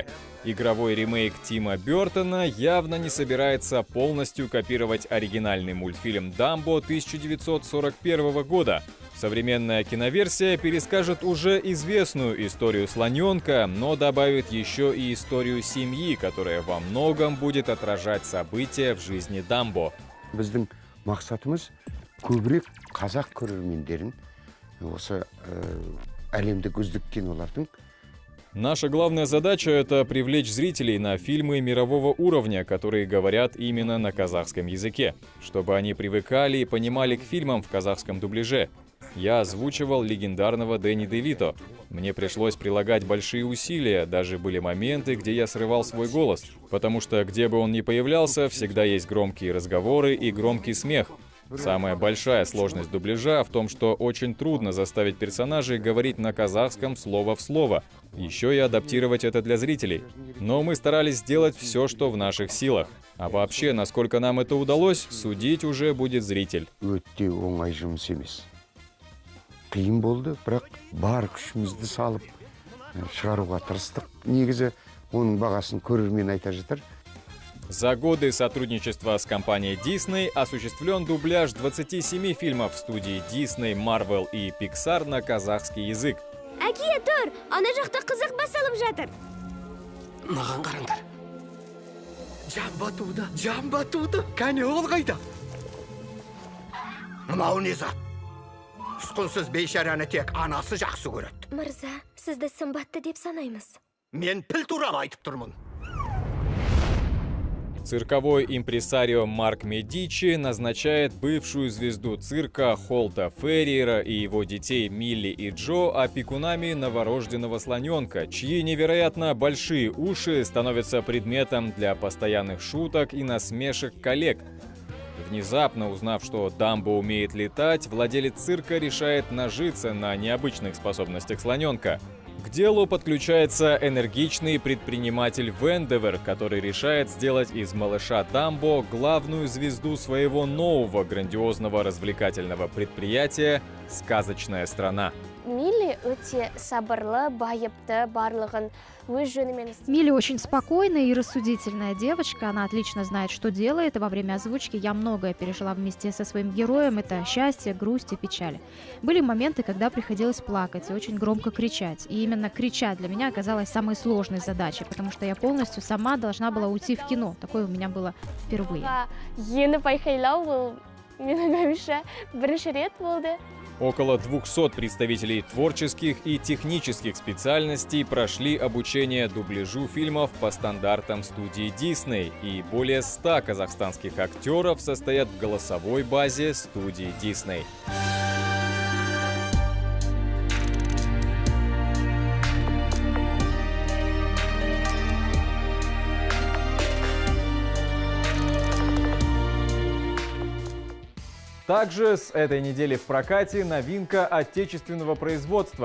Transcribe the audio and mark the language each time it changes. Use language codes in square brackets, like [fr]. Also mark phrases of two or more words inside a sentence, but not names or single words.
[ru] Игровой ремейк Тима Бёртона явно не собирается полностью копировать оригинальный мультфильм «Дамбо» 1941 года. Современная киноверсия перескажет уже известную историю слоненка, но добавит еще и историю семьи, которая во многом будет отражать события в жизни Дамбо. [kk] Біздің мақсатымыз көбірек қазақ көрермендерін осы әлемдік үздік кинолардың. [ru] Наша главная задача — это привлечь зрителей на фильмы мирового уровня, которые говорят именно на казахском языке, чтобы они привыкали и понимали к фильмам в казахском дубляже. Я озвучивал легендарного Дэнни де Вито. Мне пришлось прилагать большие усилия, даже были моменты, где я срывал свой голос, потому что где бы он ни появлялся, всегда есть громкие разговоры и громкий смех. Самая большая сложность дубляжа в том, что очень трудно заставить персонажей говорить на казахском слово в слово. Еще и адаптировать это для зрителей. Но мы старались сделать все, что в наших силах. А вообще, насколько нам это удалось, судить уже будет зритель. [kk] Өте оңай жұмыс емес. Қиын болды, бірақ бар күшімізді салып шығаруға тырыстық. Негізі оның бағасын көрермен айта жатыр. [ru] За годы сотрудничества с компанией Disney осуществлен дубляж 27 фильмов в студии Disney, Marvel и Pixar на казахский язык. [kk] Әке, тұр! Ана жақта қызық басылып жатыр. Маған қараңдар. Жан батуды, кәне ол қайда? Мынау не зат? Ұсқынсыз бейшараны тек анасы жақсы көреді. Мырза, сізді сымбатты деп санаймыз. Мен піл туралы айтып тұрмын. [ru] Цирковой импресарио Марк Медичи назначает бывшую звезду цирка Холта Ферриера и его детей Милли и Джо опекунами новорожденного слоненка, чьи невероятно большие уши становятся предметом для постоянных шуток и насмешек коллег. Внезапно узнав, что Дамбо умеет летать, владелец цирка решает нажиться на необычных способностях слоненка. К делу подключается энергичный предприниматель Вендевер, который решает сделать из малыша Дамбо главную звезду своего нового грандиозного развлекательного предприятия «Сказочная страна». [kk] Милли өте сабырлы, байыпты, барлығын өз жөнімен. [ru] Милли очень спокойная и рассудительная девочка. Она отлично знает, что делает. И во время озвучки я многое пережила вместе со своим героем. Это счастье, грусть и печаль. Были моменты, когда приходилось плакать и очень громко кричать. И именно кричать для меня оказалось самой сложной задачей, потому что я полностью сама должна была уйти в кино. Такое у меня было впервые. [kk] Ені байқайлау бұл менің ойымша бірінші рет болды. [ru] Около 200 представителей творческих и технических специальностей прошли обучение дубляжу фильмов по стандартам студии Disney, и более 100 казахстанских актеров состоят в голосовой базе студии Disney. Также с этой недели в прокате новинка отечественного производства.